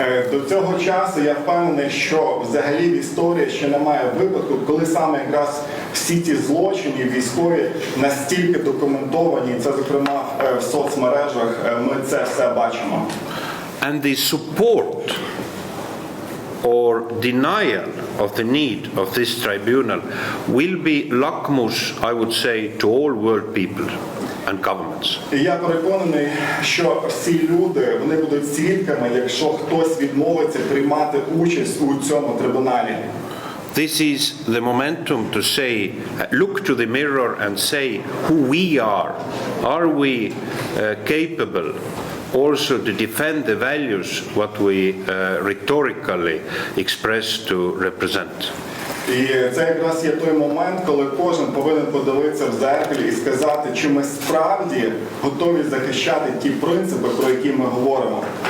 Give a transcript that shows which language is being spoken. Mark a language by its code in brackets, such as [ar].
[uk] До цього часу я впевнений, що взагалі в історії ще немає випадку, коли саме якраз всі ті злочини військові настільки документовані, і це зокрема в соцмережах, ми це все бачимо. [en] And the support or denial of the need of this tribunal will be lackmus, I would say, to all world people and governments. [uk] І я переконаний, що всі люди, вони будуть свідками, якщо хтось відмовиться приймати участь у цьому трибуналі. [en] This is the momentum to say, look to the mirror and say who we are. Are we capable also to defend the values what we rhetorically express to represent? [uk] І це якраз є той момент, коли кожен повинен подивитися в дзеркалі і сказати, чи ми справді готові захищати ті принципи, про які ми говоримо.